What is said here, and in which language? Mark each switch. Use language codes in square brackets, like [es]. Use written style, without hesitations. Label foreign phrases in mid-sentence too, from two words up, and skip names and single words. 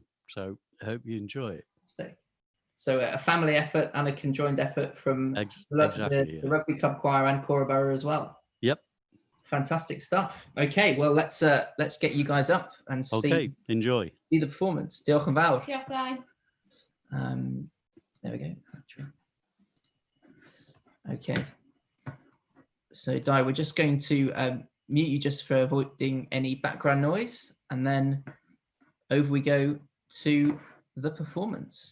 [en] So I hope you enjoy it. So a family effort and a conjoined effort from the Rugby Club Choir and Cora Borough as well. Yep. Fantastic stuff. Okay, well let's get you guys up and see. Enjoy. See the performance. [cy] Diolch yn fawr. Diolch, Dai. [en] There we go. Okay. So Dai, we're just going to mute you just for avoiding any background noise, and then over we go to the performance.